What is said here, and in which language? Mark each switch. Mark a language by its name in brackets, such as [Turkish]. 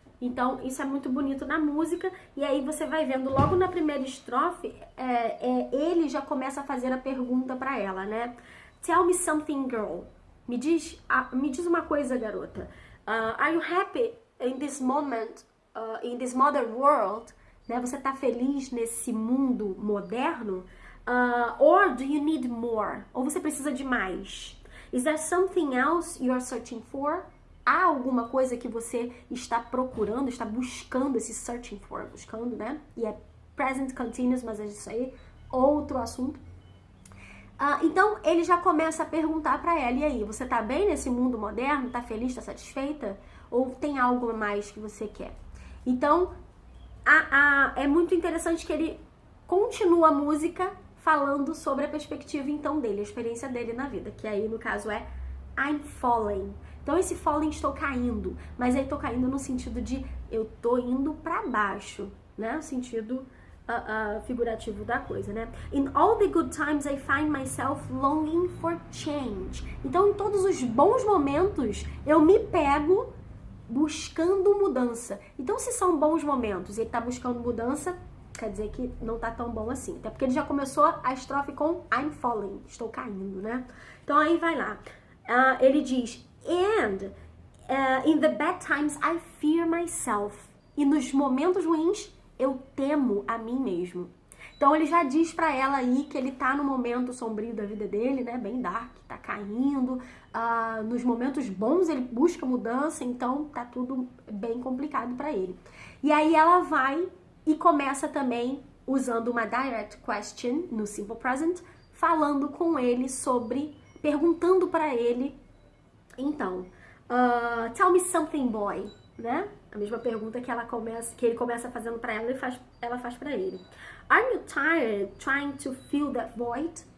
[Portuguese] Então, isso é muito bonito na música, e aí você vai vendo logo na primeira estrofe, ele já começa a fazer a pergunta para ela, né? [English] Tell me something, girl. [Portuguese] Me diz uma coisa, garota. [English] Are you happy in this moment, in this modern world? [Portuguese] Né? Você tá feliz nesse mundo moderno? [English] Or do you need more? [Portuguese] Ou você precisa de mais? [English] Is there something else you are searching for? [Portuguese] há alguma coisa que você está procurando, está buscando, esse [English] searching for, [Portuguese] buscando, né? E é present continuous, mas é isso aí, outro assunto. Então, ele já começa a perguntar pra ela, e aí, você tá bem nesse mundo moderno? Tá feliz, tá satisfeita? Ou tem algo a mais que você quer? Então, é muito interessante que ele continua a música falando sobre a perspectiva, então, dele, a experiência dele na vida, que aí, no caso, é [English] I'm falling. [Portuguese] Então, esse falling, estou caindo, mas aí tô caindo no sentido de eu tô indo pra baixo, né? No sentido figurativo da coisa, né? [English] In all the good times I find myself longing for change. [Portuguese] Então, em todos os bons momentos, eu me pego buscando mudança. Então, se são bons momentos e ele tá buscando mudança, quer dizer que não tá tão bom assim. Até porque ele já começou a estrofe com [English] I'm falling, [Portuguese] estou caindo, né? Então, aí vai lá. Ele diz, [English] and in the bad times I fear myself. [Portuguese] E nos momentos ruins, eu temo a mim mesmo. Então ele já diz pra ela aí que ele tá no momento sombrio da vida dele, né? Bem dark, tá caindo. Nos momentos bons ele busca mudança, então tá tudo bem complicado pra ele. E aí ela vai e começa também usando uma direct question no simple present, falando com ele sobre, perguntando pra ele, então, [English] tell me something, boy, [Portuguese] né? A mesma pergunta que ele começa fazendo pra ela, ela faz pra ele. [English] Are you tired trying to fill that void?